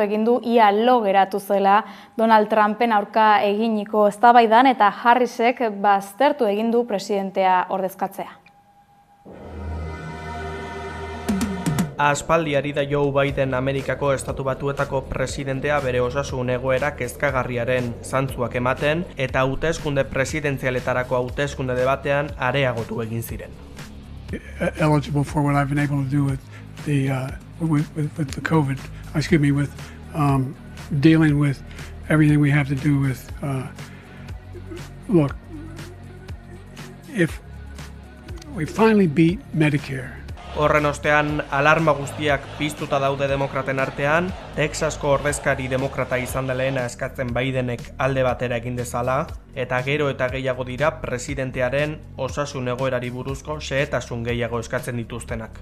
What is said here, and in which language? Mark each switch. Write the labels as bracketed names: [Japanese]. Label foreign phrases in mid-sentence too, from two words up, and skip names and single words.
[Basque] egin du ia lo geratu zela Donald Trumpen aurka eginiko eztabaidan eta Harrisek baztertu egin du presidentea ordezkatzea. Aspaldi ari da Joe Biden Amerikako Estatu Batuetako presidentea bere osasun egoera kezkagarriaren zantzuak ematen eta hauteskunde presidentzialetarako hauteskunde debatean areagotu egin ziren. [English] Eligible for what I've been able to do with the COVID, with dealing with everything we have to do with, look, if we finally beat Medicare. [Basque] Horren ostean, alarma guztiak piztuta daude demokraten artean, Texasko ordezkari demokrata izan deleena eskatzen Bidenek alde batera egin dezala, eta gero eta gehiago dira presidentearen osasun egoerari buruzko xehetasun gehiago eskatzen dituztenak.